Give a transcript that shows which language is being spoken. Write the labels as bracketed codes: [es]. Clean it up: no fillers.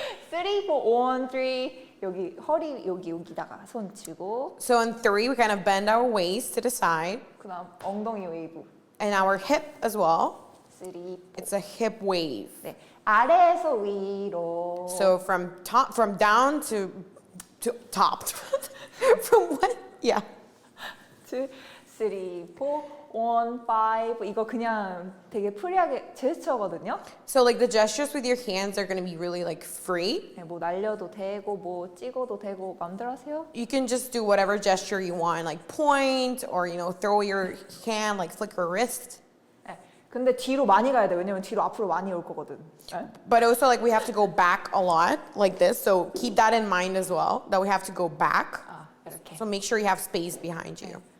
[ko] 3, 4, 1, 3 여기 허리 여기다가 손 쥐고 [en] So on 3 we kind of bend our waist to the side [ko] 그다음 엉덩이 웨이브. [en] and our hip as well. 3, 4. It's a hip wave. [ko] 네. 아래에서 위로. [en] So from down to top. From what? Yeah. [ko] 2, 3, 4, 1, 5 이거 그냥 되게 프리하게 제스처거든요. [en] So like the gestures with your hands are going to be really like free. [ko] 네, 뭐 날려도 되고 뭐 찍어도 되고 마음대로 하세요. [en] You can just do whatever gesture you want, like point or throw your hand, like flick your wrist. [ko] 네, 근데 뒤로 많이 가야 돼. 왜냐면 뒤로 앞으로 많이 올 거거든. 네? [en] But also like we have to go back a lot like this. So keep that in mind as well, that we have to go back. [ko] 이렇게. [en] So make sure you have space behind you.